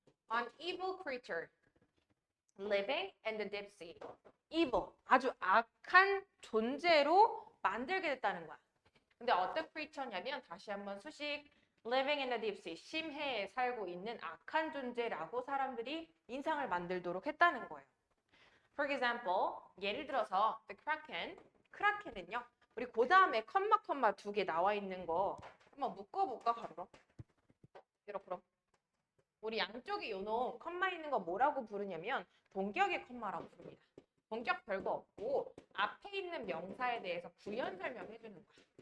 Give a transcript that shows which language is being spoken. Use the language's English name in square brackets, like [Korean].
[English] An evil creature living in the deep sea. [Korean] evil, 아주 악한 존재로 만들게 됐다는 거야. 근데 어떤 creature냐면 다시 한번 수식 [English] living in the deep sea, [Korean] 심해에 살고 있는 악한 존재라고 사람들이 인상을 만들도록 했다는 거예요. [English] For example, [Korean] 예를 들어서 [English] the kraken, [Korean] 크라켄은요. 우리 그 다음에 컴마 두 개 나와 있는 거 한번 묶어볼까 바로. 이렇게 우리 양쪽에 요놈 컴마 있는 거 뭐라고 부르냐면 동격의 컴마라고 부릅니다. 동격 별거 없고 앞에 있는 명사에 대해서 부연 설명해 주는 거야.